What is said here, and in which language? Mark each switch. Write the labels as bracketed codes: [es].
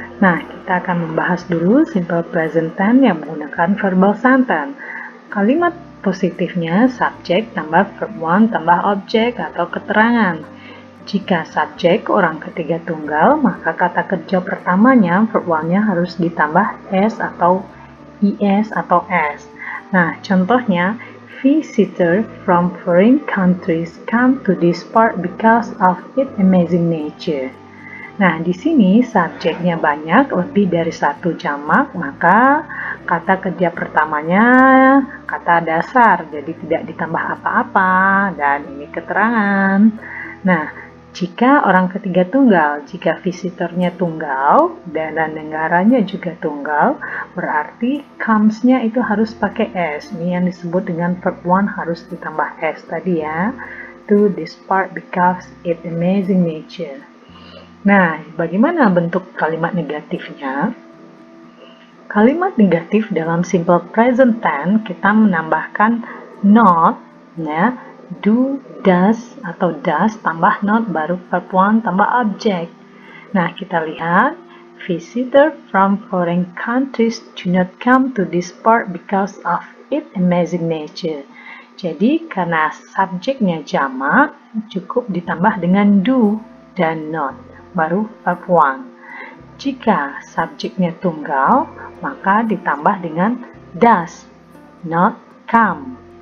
[id] Nah, kita akan membahas dulu simple present tense yang menggunakan verbal sentence. Kalimat positifnya subjek tambah verb 1 tambah objek atau keterangan. Jika subjek orang ketiga tunggal, maka kata kerja pertamanya verb 1-nya harus ditambah s atau is atau s. Nah, contohnya, [en] visitor from foreign countries come to this park because of its amazing nature. [id] Nah, di sini subjeknya banyak, lebih dari satu jamak, maka kata kerja pertamanya kata dasar, jadi tidak ditambah apa-apa, dan ini keterangan. Nah, jika orang ketiga tunggal, jika visitornya tunggal dan negaranya juga tunggal, berarti comes-nya itu harus pakai s. Ini yang disebut dengan verb 1 harus ditambah s tadi, ya. [en] To this park because its amazing nature. [id] Nah, bagaimana bentuk kalimat negatifnya? Kalimat negatif dalam simple present tense kita menambahkan not, ya. Do, does, atau does tambah not baru verb 1 tambah objek. Nah, kita lihat [en] Visitors from foreign countries do not come to this park because of its amazing nature. [id] Jadi karena subjeknya jamak, cukup ditambah dengan do dan not, baru verb one. Jika subjeknya tunggal, maka ditambah dengan does not come.